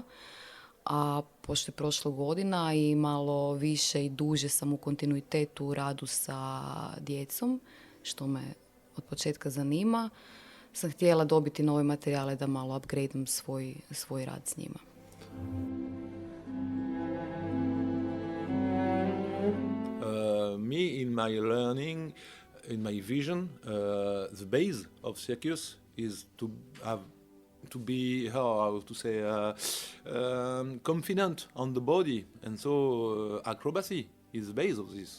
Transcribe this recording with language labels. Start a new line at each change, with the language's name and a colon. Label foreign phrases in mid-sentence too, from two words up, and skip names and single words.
Croatian: A pošto je prošla godina i malo više i duže sam u kontinuitetu u radu sa djecom, što me od početka zanima, sam htjela dobiti nove materijale da malo upgradeam svoj rad s njima.
English: Me, in my learning, in my vision, the base of circus is to be, how to say, confident on the body, and so acrobacy is the base of this.